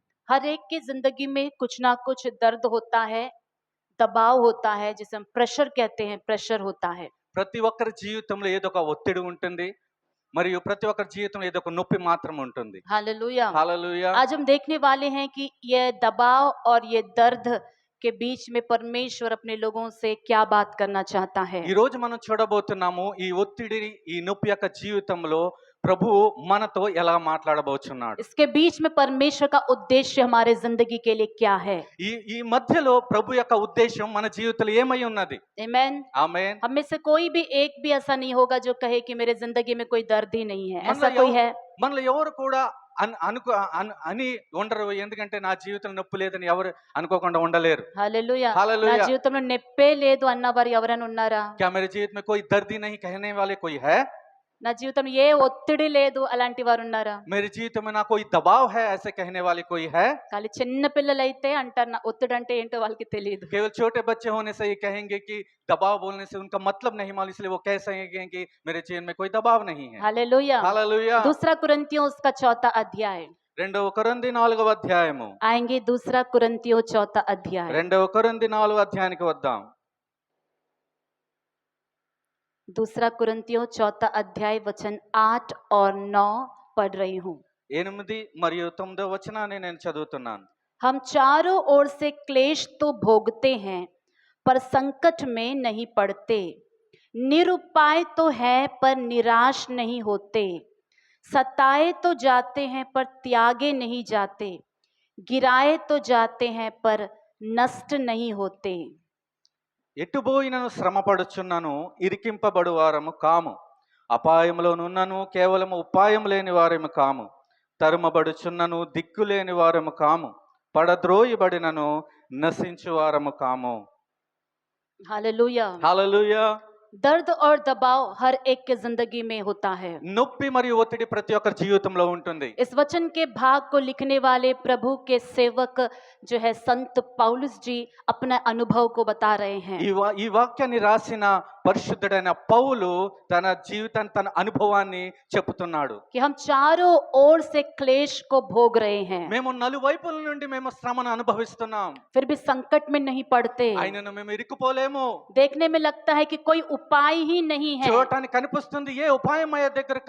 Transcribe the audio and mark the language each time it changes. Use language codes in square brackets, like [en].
[hi] हर एक की जिंदगी में कुछ ना कुछ दर्द होता है, दबाव होता है, जिसे हम प्रेशर कहते हैं, प्रेशर होता है. [te] ప్రతి ఒక్కరి జీవితంలో ఏదో ఒక ఒత్తిడి ఉంటుంది మరియు ప్రతి ఒక్కరి జీవితంలో ఏదో ఒక నొప్పి మాత్రం ఉంటుంది. [hi] हालेलुया. [te] హల్లెలూయా. [hi] आज हम देखने वाले हैं कि ये दबाव और ये दर्द के बीच में परमेश्वर अपने लोगों से क्या बात करना चाहता है. [te] ఈ రోజు మనం చూడబోతున్నాము ఈ ఒత్తిడి, ఈ నొప్పి యొక్క జీవితంలో ప్రభువు మనతో ఎలా మాట్లాడబోచున్నాడు. [hi] इसके बीच में परमेश्वर का उद्देश्य हमारे जिंदगी के लिए क्या है. [te] ఈ మధ్యలో ప్రభు యొక్క ఉద్దేశం మన జీవితంలో ఏమై ఉన్నది. [hi] आमेन. [te] ఆమేన్. [hi] हम में से कोई भी एक भी ऐसा नहीं होगा जो कहे कि मेरे जिंदगी में कोई दर्द ही नहीं है. ऐसा कोई है? [te] మనలో ఎవరు కూడా అని ఉండరు. ఎందుకంటే నా జీవితంలో నొప్పి లేదని ఎవరు అనుకోకుండా ఉండలేరు. [hi] हालेलुया. हालेलुया. [te] నా జీవితంలో నొప్పే లేదు అన్నవారు ఎవరైనా ఉన్నారా? [hi] क्या मेरे जीवन में कोई दर्द ही नहीं कहने वाले कोई है? [te] నా జీవితంలో ఏ ఒత్తిడి లేదు అలాంటి వారు ఉన్నారా? [hi] मेरे जीवन में ना कोई दबाव है ऐसे कहने वाले कोई है? [te] ఖాళీ చిన్న పిల్లలైతే అంటారు నా ఒత్తిడి అంటే ఏంటో వాళ్ళకి తెలియదు. [hi] केवल छोटे बच्चे होने से ये कहेंगे कि दबाव बोलने से उनका मतलब नहीं मालूम, इसलिए वो कह सकेंगे कि मेरे जीवन में कोई दबाव नहीं है. हालेलुया. हालेलुया. दूसरा कुरिन्थियों उसका 4 अध्याय. [te] రెండవ కొరింథీ 4వ అధ్యాయము. [hi] आएंगे दूसरा कुरिन्थियों 4 अध्याय. [te] రెండవ కొరింథీ 4వ అధ్యాయానికి వద్దాం. [hi] दूसरा कुरिन्थियों 4 अध्याय वचन 8 और 9 पढ़ रही हूँ. [te] 8 మరియు 9వ వచనాన్ని నేను చదువుతున్నాను. [hi] हम चारों ओर से क्लेश तो भोगते हैं पर संकट में नहीं पड़ते, निरुपाय तो है पर निराश नहीं होते, सताए तो जाते हैं पर त्यागे नहीं जाते, गिराए तो जाते हैं पर नष्ट नहीं होते. [te] ఎటుబోయినను శ్రమపడుచున్నను ఇరికింపబడు వారము కాము, అపాయములోనున్నను కేవలము ఉపాయం లేని వారము కాము, తరుమబడుచున్నను దిక్కు లేని వారము కాము, పడద్రోయబడినను నశించు వారము కాము. [hi] हालेलुया. [te] హల్లెలూయా. [hi] दर्द और दबाव हर एक के जिंदगी में होता है. [te] నొప్పి మరియు ఒత్తిడి ప్రతి ఒక్కరి జీవితంలో ఉంటుంది. [hi] इस वचन के भाग को लिखने वाले प्रभु के सेवक जो है संत पौलुस जी अपना अनुभव को बता रहे हैं. [te] ఈ వాక్యాన్ని రాసిన పరిశుద్ధుడైన పౌలు తన జీవితాన్ని, తన అనుభవాన్ని చెప్తున్నాడు. [hi] कि हम चारों ओर से क्लेश को भोग रहे हैं, [te] మేము నలువైపుల నుండి మేము శ్రమను అనుభవిస్తున్నాం, [hi] फिर भी संकट में नहीं पड़ते. [te] అయినను మేము ఇరుక్కుపోలేము. [hi] देखने में लगता है कि कोई उपाय ही नहीं है, [te] చూడటానికి కనిపిస్తుంది ఏ ఉపాయం అయ్యే దగ్గర